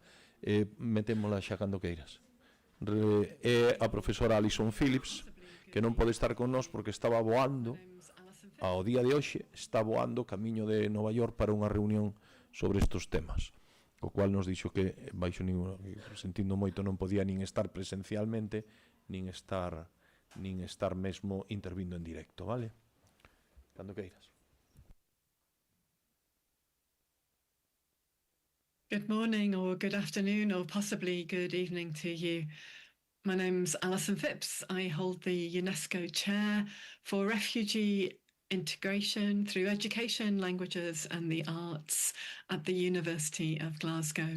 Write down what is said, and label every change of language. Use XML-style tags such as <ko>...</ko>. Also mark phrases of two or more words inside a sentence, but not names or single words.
<gl>Metémola xa cando queiras. É a profesora Alison Phillips, que non pode estar con nós porque estaba voando ao día de hoxe, está voando camiño de Nova York para unha reunión sobre estes temas, co cual nos dixo que sentindo moito non podía nin estar presencialmente nin estar mesmo intervindo en directo, vale? Cando queiras.</gl> <en>Good morning or good afternoon or possibly good evening to you. My name's Alison Phipps. I hold the UNESCO Chair for Refugee Integration through Education, Languages and the Arts at the University of Glasgow.</en>